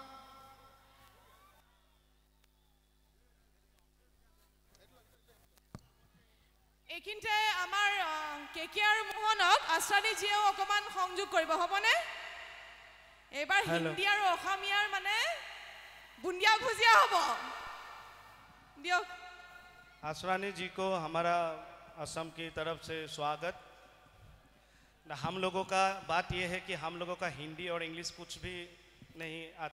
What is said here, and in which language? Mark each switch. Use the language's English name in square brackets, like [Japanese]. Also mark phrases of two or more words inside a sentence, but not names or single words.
[Assamese] এইখিনিতে আমাৰ কেকে আৰু মোহনক আশ্ৰানীজীয়েও অকণমান সংযোগ কৰিব হ'বনে এইবাৰ হিন্দী আৰু অসমীয়াৰ মানে বুন্দিয়া ভুজিয়া হ'ব দিয়ক [Hindi] आसरानी जी को हमारा असम की तरफ से स्वागत हम लोगों का बात यह है कि हम लोगों का हिंदी और इंग्लिश कुछ भी नहीं आता